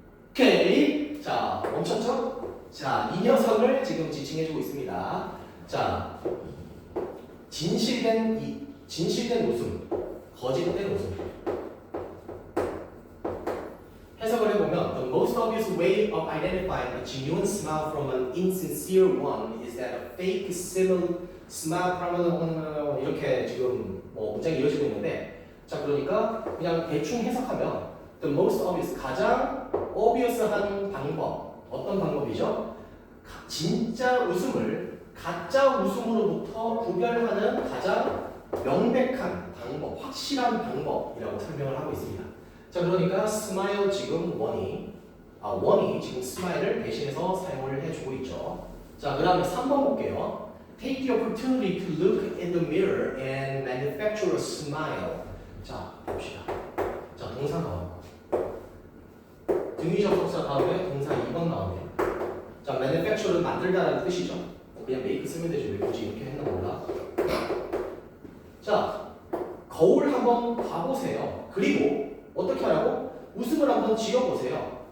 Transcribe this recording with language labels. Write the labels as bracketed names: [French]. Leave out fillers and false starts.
[Korean] 오케이. 자, 멈췄죠? 자, 이 녀석을 지금 지칭해주고 있습니다. 자, 진실된 웃음, 거짓된 웃음. 해석을 해보면 [English] the most obvious way of identifying a genuine smile from an insincere one is that a fake smile from [Korean] 이렇게 지금 문장이 이어지고 있는데, 자, 그러니까 그냥 대충 해석하면 [English] the most obvious, [Korean] 가장 obvious한 방법, 어떤 방법이죠? 진짜 웃음을 가짜 웃음으로부터 구별하는 가장 명백한 방법, 확실한 방법이라고 설명을 하고 있습니다. 자, 그러니까 smile 지금 원이 지금 smile을 대신해서 사용을 해주고 있죠. 자, 그 다음에 3번 볼게요. [English] Take the opportunity to look in the mirror and manufacture a smile. [Korean] 자, 봅시다. 자, 동사 나와요. 등위 접속사 다음에 동사 2번 나오네요. 자, manufacture는 만들다라는 뜻이죠. 그냥 make 쓰면 되지. 왜 굳이 이렇게 했나 몰라. 자, 거울 한번 봐보세요. 그리고 어떻게 하라고? 웃음을 한번 지어보세요.